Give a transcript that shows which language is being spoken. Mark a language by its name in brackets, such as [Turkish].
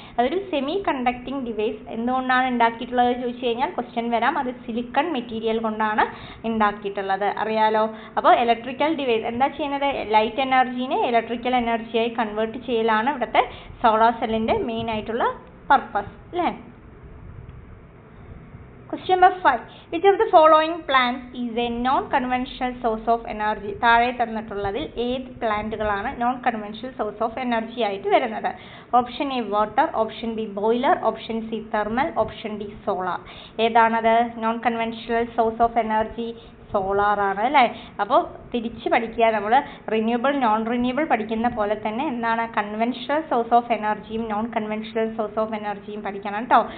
[Malayalam] അതൊരു semi conducting device. എന്തുകൊണ്ടാണ് ഉണ്ടാക്കിയിട്ടുള്ളത് ചോദിച്ചു കഴിഞ്ഞാൽ ക്വസ്റ്റ്യൻ വരാം. അത് സിലിക്കൺ മെറ്റീരിയൽ കൊണ്ടാണ് ഉണ്ടാക്കിയിട്ടുള്ളത്, അറിയാലോ. അപ്പോൾ ഇലക്ട്രിക്കൽ ഡിവൈസ് എന്താ ചെയ്യുന്നത്? ലൈറ്റ് എനർജീനെ ഇലക്ട്രിക്കൽ എനർജിയായി കൺവേർട്ട് ചെയ്യലാണ് ഇവിടുത്തെ സോളാർ സെല്ലിൻ്റെ മെയിൻ ആയിട്ടുള്ള പർപ്പസ് അല്ലേ. [English] Question number 5. Which of the following plants is a non-conventional source of energy? [Malayalam] താഴെ തന്നിട്ടുള്ളതിൽ ഏത് പ്ലാന്റുകളാണ് non conventional source of energy ആയിട്ട് വരുന്നത്? [English] Option A water, option B boiler, option C thermal, option D solar. ഏതാണത് non conventional source of energy? Solar [Malayalam] ആണ് അല്ലേ. അപ്പോൾ തിരിച്ച് പഠിക്കുക, നമ്മൾ റിന്യൂവബിൾ നോൺ റിന്യൂവബിൾ പഠിക്കുന്ന പോലെ തന്നെ എന്താണ് കൺവെൻഷണൽ സോഴ്സ് ഓഫ് എനർജിയും നോൺ കൺവെൻഷണൽ സോഴ്സ് ഓഫ് എനർജിയും പഠിക്കണം കേട്ടോ.